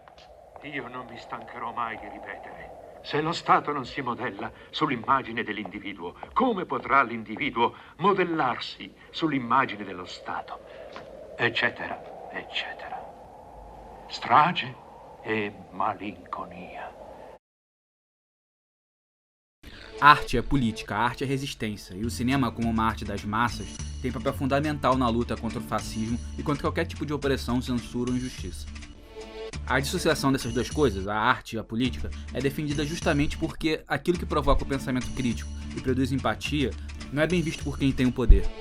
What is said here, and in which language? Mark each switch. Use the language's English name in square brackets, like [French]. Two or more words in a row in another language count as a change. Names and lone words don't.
[Italian] Io non mi stancherò mai di ripetere. Se lo Stato non si modella sull'immagine dell'individuo, come potrà l'individuo modellarsi sull'immagine dello Stato? Eccetera, eccetera. Strage e malinconia. [Portuguese] Arte é política, arte é resistência, e o cinema, como uma arte das massas, tem papel fundamental na luta contra o fascismo e contra qualquer tipo de opressão, censura ou injustiça. A dissociação dessas duas coisas, a arte e a política, é defendida justamente porque aquilo que provoca o pensamento crítico e produz empatia não é bem visto por quem tem o poder.